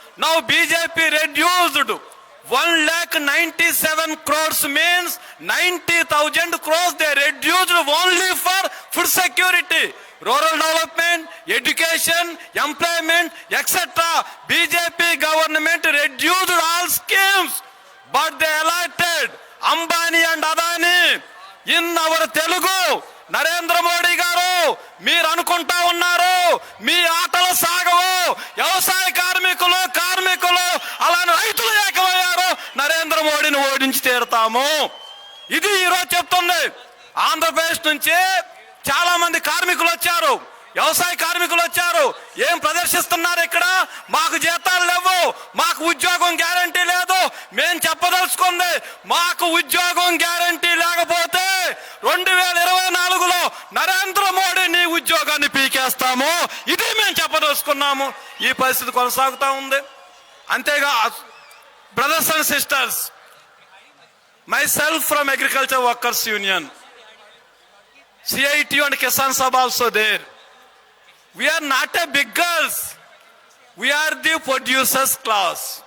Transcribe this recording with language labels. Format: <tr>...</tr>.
<en>Now BJP reduced 1,97,000 crores means 90,000 crores they reduced only for food security, rural development, education, employment, etc. BJP government reduced all schemes, but they allotted Ambani and Adani. In our Telugu,</en> <te>Narendra Modi గారు మీరు అనుకుంటా ఉన్నారు మీ ఆటలు సాగవు, వ్యవసాయ కార్మికులు అలానే రైతులు ఏకమయ్యారు, నరేంద్ర మోడీని ఓడించి తీరుతాము. ఇది ఈరోజు చెప్తుంది. ఆంధ్రప్రదేశ్ నుంచి చాలా మంది కార్మికులు వచ్చారు, వ్యవసాయ కార్మికులు వచ్చారు. ఏం ప్రదర్శిస్తున్నారు ఇక్కడ? మాకు జీతాలు లేవు, మాకు ఉద్యోగం గ్యారంటీ లేదు. మేం చెప్పదలుచుకుంది, మాకు ఉద్యోగం గ్యారంటీ లేకపోతే 2024లో నరేంద్ర మోడీ నీ ఉద్యోగాన్ని పీకేస్తాము, ఇది మేము చెప్పదలుచుకున్నాము. ఈ పరిస్థితి కొనసాగుతా ఉంది. అంతేగా</te> <en>Brothers and sisters, myself from Agriculture Workers Union, CITU and Kisan Sabha also there. We are not a beggars. We are the producers class.</en>